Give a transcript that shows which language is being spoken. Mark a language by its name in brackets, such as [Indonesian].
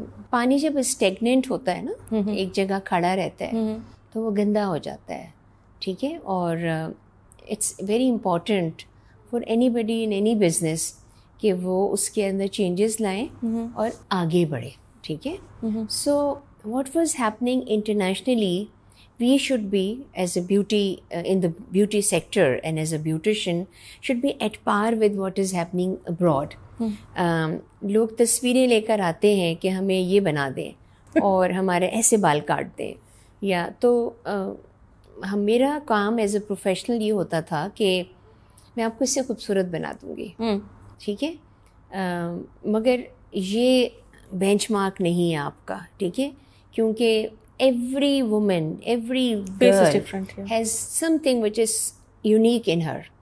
[Urdu] پانی جب اسٹیگننٹ ہوتا ہے نا, ایک جگہ کھڑا رہتا ہے تو وہ گندا ہو جاتا ہے, ٹھیک ہے. اور [English] it's very important for anybody in any business [Urdu] کہ وہ اس کے اندر چینجز لائیں اور آگے بڑھے, ٹھیک ہے. [English] So what was happening internationally, we should be as a beauty in the beauty sector and as a beautician should be at par with what is happening abroad. [Urdu] لوگ تصویریں لے کر آتے ہیں کہ ہمیں یہ بنا دیں اور ہمارے ایسے بال کاٹ دیں, یا تو میرا کام ایز اے پروفیشنل یہ ہوتا تھا کہ میں آپ کو اس سے خوبصورت بنا دوں گی, ٹھیک ہے, مگر یہ بینچ مارک نہیں ہے آپ کا, ٹھیک ہے, کیونکہ [English] every woman, every girl has something which is unique in her.